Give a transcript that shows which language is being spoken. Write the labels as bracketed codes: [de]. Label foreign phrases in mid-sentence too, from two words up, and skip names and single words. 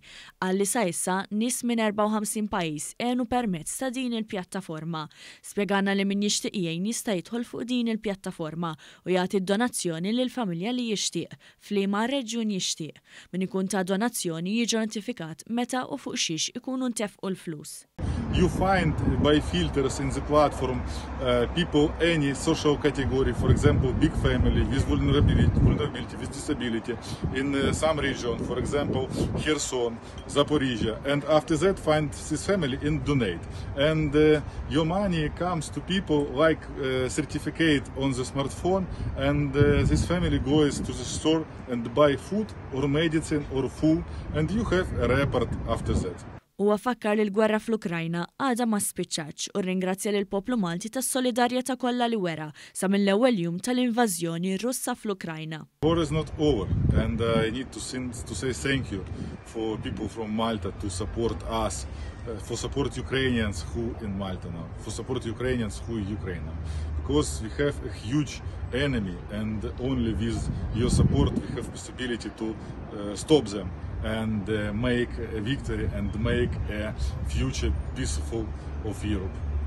[mt] Għalli sa issa nies minn 54 pajjiż għenu permezz ta' din il-pjattaforma. Spjegana li min jixtieq jgħin jista' jidħol fuq din il-pjattaforma u jagħti d-donazzjoni lil familja li jixtieq f'liema reġjun jixtieq. Min ikun ta' donazzjoni jiġi notifikat meta u fuq xiex ikunu ntefqu l-flus. [en] You find by filters in the platform people any social category, for example, big family with vulnerability, with disability in some region, for example, Kherson, Zaporizhia, and after that find this family and donate. And your money comes to people like certificate on the smartphone, and this family goes to the store and buy food or medicine or food, and you have a report after that. [mt] Huwa fakkar li l-gwerra fl-Ukrajna għadha ma spiċċax u rringrazzja lil poplu Malti tas-solidarjetà kollha li wera sa mill-ewwel jum tal-invażjoni Russa fl-Ukrajna. [en] War is not over, and I need to say thank you for people from Malta to support us, for support Ukrainians who in Malta now, for support Ukrainians who in Ukraine now. Because we have a huge enemy, and only with your support we have possibility to stop them and make a victory and make a future peaceful of Europe.